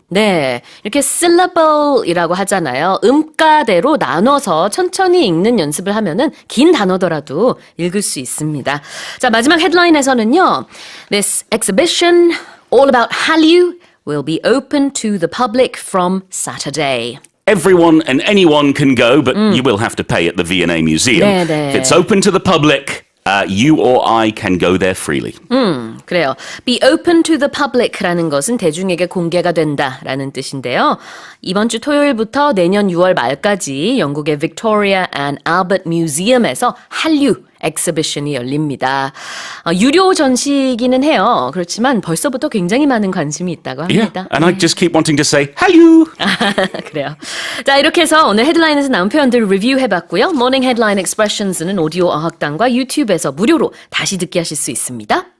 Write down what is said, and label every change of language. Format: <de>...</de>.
<ko>네, 이렇게 syllable이라고 하잖아요. 음가대로 나눠서 천천히 읽는 연습을 하면은 긴 단어더라도 읽을 수 있습니다. 자, 마지막 헤드라인에서는요.</ko> <en>This exhibition, all about Hallyu, will be open to the public from Saturday. Everyone and anyone can go, but you will have to pay at the V&A Museum.</en> <ko>네.</ko> <en>If it's open to the public, you or I can go there freely.</en> <ko>그래요.</ko> <en>Be open to the public</en> <ko>라는 것은 대중에게 공개가 된다라는 뜻인데요. 이번 주 토요일부터 내년 6월 말까지 영국의 Victoria and Albert Museum에서 한류 엑스비션이 열립니다. 유료 전시기는 해요. 그렇지만 벌써부터 굉장히 많은 관심이 있다고 합니다.</ko> <en>Yeah, and I just keep wanting to say, Hallyu!</en> <ko>그래요. 자, 이렇게 해서 오늘 헤드라인에서 나온 표현들을 리뷰해봤고요. 모닝 헤드라인 익스프레션스는 오디오 어학당과 유튜브에서 무료로 다시 듣기 하실 수 있습니다.</ko>